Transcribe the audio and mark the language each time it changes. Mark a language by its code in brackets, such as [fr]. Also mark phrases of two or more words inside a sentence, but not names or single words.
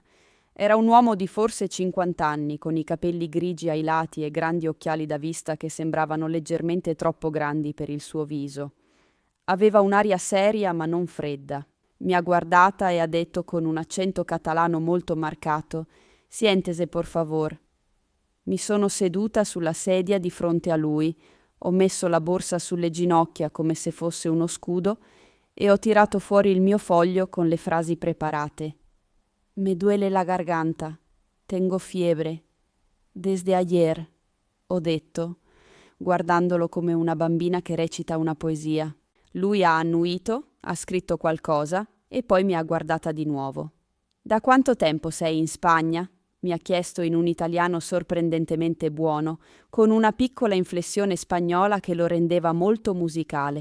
[it] Era un uomo di forse 50 anni, con i capelli grigi ai lati e grandi occhiali da vista che sembravano leggermente troppo grandi per il suo viso. Aveva un'aria seria ma non fredda. Mi ha guardata e ha detto con un accento catalano molto marcato: [es] «Siéntese, por favor». [it] Mi sono seduta sulla sedia di fronte a lui, ho messo la borsa sulle ginocchia come se fosse uno scudo e ho tirato fuori il mio foglio con le frasi preparate. [es] «Me duele la garganta. Tengo fiebre. Desde ayer», [it] ho detto, guardandolo come una bambina che recita una poesia. Lui ha annuito, ha scritto qualcosa e poi mi ha guardata di nuovo. «Da quanto tempo sei in Spagna?» mi ha chiesto in un italiano sorprendentemente buono, con una piccola inflessione spagnola che lo rendeva molto musicale.